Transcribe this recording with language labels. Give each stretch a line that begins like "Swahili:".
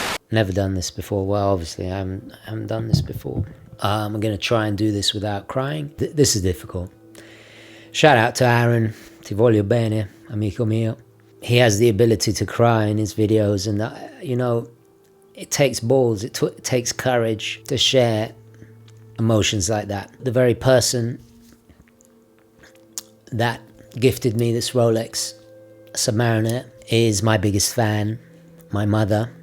English: Never done this before. Well, obviously I haven't done this before. I'm going to try and do this without crying. This is difficult. Shout out to Aaron.
Italian: Ti voglio bene, amico mio.
English: He has the ability to cry in his videos, and you know, it takes balls, it takes courage to share emotions like that. The very person that gifted me this Rolex Submariner is my biggest fan, my mother.